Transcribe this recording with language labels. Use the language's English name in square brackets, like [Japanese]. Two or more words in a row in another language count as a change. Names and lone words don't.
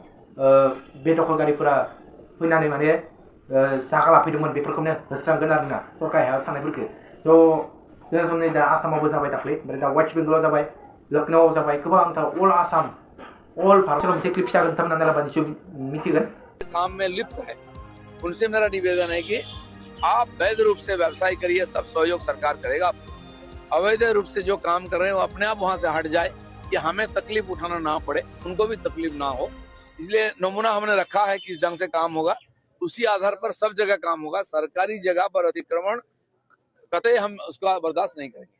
[Bodo] बे दखलगारिफोरा फैनानै माने जागा लाफैदोंमोन बेफोरखौनो होस्रांगोन आरोना सरकारि हायाव थानायफोरखौ थ' जों नै दा आसामावबो जाबाय दाख्लै ओमफ्राय दा वेस्ट बेंगलाव जाबाय लखनौआव जाबाय गोबांथार अल आसाम अल भारत मोनसे क्लिप फिसा होगोन नोंथांमोना नायलाबा मिथिगोन [Hindi] काम में लिप्त है उनसे मेरा निवेदन है कि आप वैध रूप से व्यवसाय करिए सब सहयोग सरकार करेगा अवैध रूप से जो काम कर रहे हैं वो अपने आप वहां से हट जाए कि हमें तकलीफ उठाना ना पड़े उनको भी तकलीफ ना हो इसलिए नमूना हमने रखा है किस ढंग से काम होगा उसी आधार पर सब जगह काम होगा सरकारी जगह पर अतिक्रमण कतई हम उसका बर्दाश्त नहीं करेंगे।